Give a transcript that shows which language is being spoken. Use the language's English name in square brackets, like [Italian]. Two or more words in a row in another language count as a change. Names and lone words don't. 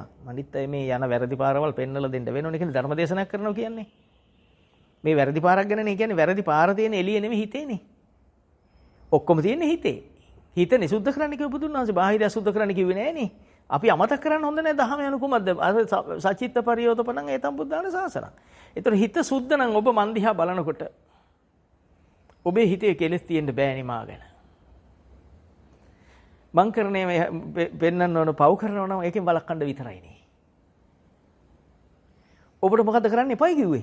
[Sinhala] අනිත් අය මේ යන වැරදි පාරවල් පෙන්වලා දෙන්න වෙනවනේ කියන්නේ ධර්ම දේශනාවක් කරනවා කියන්නේ. මේ වැරදි පාරක් ගැනනේ කියන්නේ වැරදි පාර තියෙන එළිය නෙමෙයි හිතේනේ. ඔක්කොම තියෙන්නේ හිතේ. හිත නිසුද්ධ කරන්න කිව්ව බුදුන් වහන්සේ බාහිර අසුද්ධ කරන්න කිව්වේ නෑනේ. අපි අමතක කරන්න හොඳ නෑ දහම යනු කුමක්ද? [Pali] සචිත්ත පරියෝතපණං ඒතම් බුද්ධාන සාසනං. [Sinhala] ඒතර හිත සුද්ධ නම් ඔබ මන් දිහා බලනකොට ඔබේ හිතේ කෙලෙස් තියෙන්න බෑ නිමා ගැන. මං කරන්නේ පෙන්නන්න ඕන පව් කරනවා නම් ඒකෙන් වළක්වන්න විතරයිනේ. ඔබට මොකද කරන්න එපයි කිව්වේ?